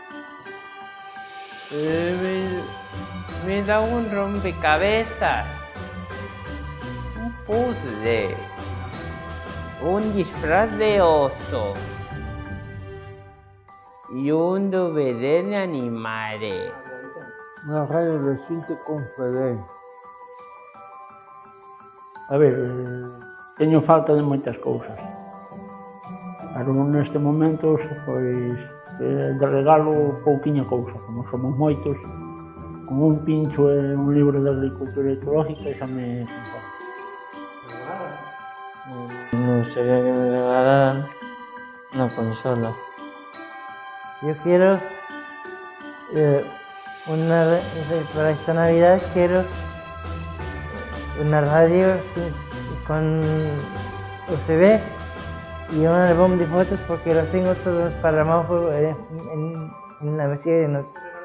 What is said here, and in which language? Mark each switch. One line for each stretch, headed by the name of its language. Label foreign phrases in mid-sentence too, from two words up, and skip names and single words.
Spanish: Me da un rompecabezas, un puzzle, un disfraz de oso y un DVD de animales. Una radio reciente con CD.
Galician: A ver, teño falta de moitas cousas. Pero neste momento, pois, de regalo pouquiña cousa, como somos moitos, con un pincho e un libro de agricultura ecológica, xa me conformo.
Spanish: Me gustaría que me regalaran una consola. Yo quiero para esta Navidad quiero una radio con USB y un álbum de fotos porque los tengo todos parramados en la mesilla de noche.